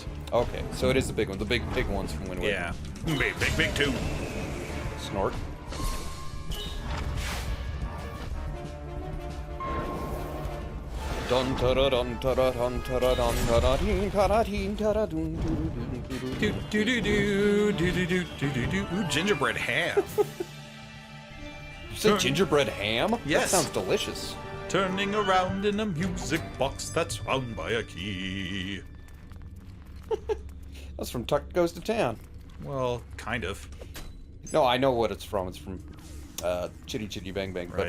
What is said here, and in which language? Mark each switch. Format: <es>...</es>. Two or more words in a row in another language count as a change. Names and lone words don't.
<en>Okay, so it is the big one, the big ones from Wind Waker. Yeah, big too. Snort. Dun ta da dun ta da dun ta da dun ta da deen ta da deen ta da dun Do do do do do do do do do do. Ooh, gingerbread ham. You said gingerbread ham? Yes. That sounds delicious. Turning around in a music box that's wound by a key. That's from Tuck Goes to Town. Well, kind of. No, I know what it's from. It's from Chitty Chitty Bang Bang. But</en>